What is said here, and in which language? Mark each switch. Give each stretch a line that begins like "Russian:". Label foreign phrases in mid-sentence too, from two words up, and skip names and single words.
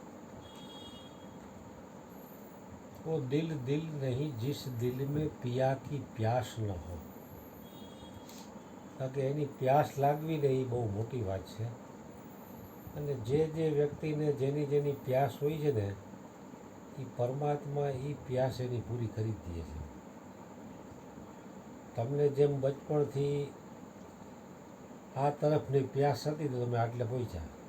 Hindi: वो दिल दिल नहीं जिस दिल में पिया की प्यास न हो.
Gujarati: કારણ કે એની પ્યાસ લાગવી ને એ બહુ મોટી વાત છે. અને જે વ્યક્તિને જેની પ્યાસ હોય છે ને એ પરમાત્મા એ પ્યાસ એની પૂરી કરી દે છે. તમને જેમ બચપણથી આ તરફની પ્યાસ હતી તો તમે આટલે પહોંચ્યા.